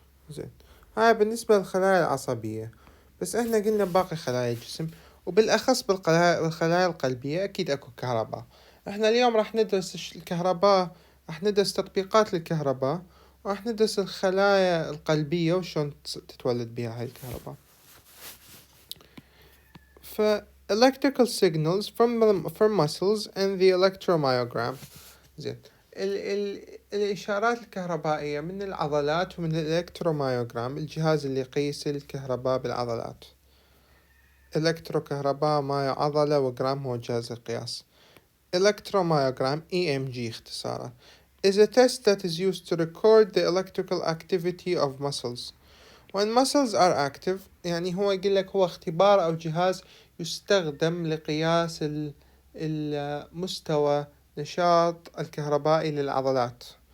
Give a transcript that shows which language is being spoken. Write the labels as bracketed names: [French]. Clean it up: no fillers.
[Arabic] زين، هاي بالنسبة للخلايا العصبية. بس احنا قلنا باقي خلايا الجسم، وبالأخص بالخلايا القلبية أكيد أكو كهرباء. احنا اليوم راح ندرس الكهرباء، راح ندرس تطبيقات للكهرباء، وراح ندرس الخلايا القلبية وشون تتولد بها هاي الكهرباء. [English] electrical signals from muscles and the electromyogram. [Arabic] زين، الإشارات الكهربائية من العضلات ومن الإلكتروميوغرام، الجهاز اللي يقيس الكهرباء بالعضلات. إلكتروكهرباء مايو عضلة، وجرام هو جهاز القياس. [English] Electromyogram EMG [Arabic] اختصاره [English] is a test that is used to record the electrical activity of muscles. When muscles are active، [Arabic] يعني هو يقول لك هو اختبار أو جهاز يستخدم لقياس المستوى نشاط الكهربائي للعضلات.